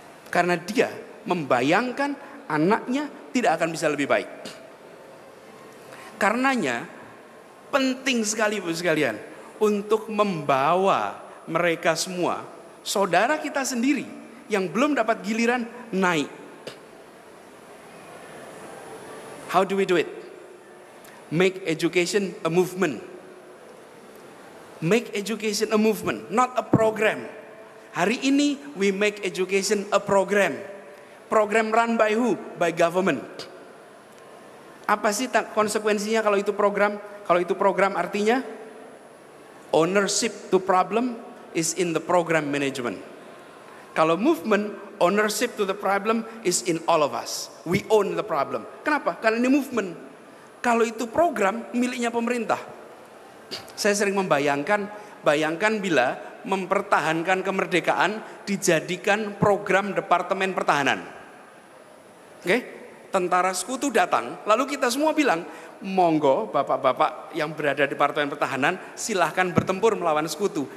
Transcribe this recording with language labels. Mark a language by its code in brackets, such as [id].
[id] Karena dia membayangkan anaknya tidak akan bisa lebih baik. Karenanya penting sekali Bapak sekalian untuk membawa mereka semua, saudara kita sendiri yang belum dapat giliran naik. [en] How do we do it? Make education a movement. Make education a movement, not a program. [id] Hari ini [en] we make education a program. Program run by who? By government. [id] Apa sih konsekuensinya kalau itu program? Kalau itu program artinya [en] ownership to problem is in the program management. [id] Kalau [en] movement, ownership to the problem is in all of us. We own the problem. [id] Kenapa? Karena ini movement. Kalau itu program miliknya pemerintah. Saya sering bayangkan bila mempertahankan kemerdekaan dijadikan program Departemen Pertahanan. Oke? Tentara sekutu datang, lalu kita semua bilang, monggo bapak-bapak yang berada di Departemen Pertahanan silahkan bertempur melawan sekutu.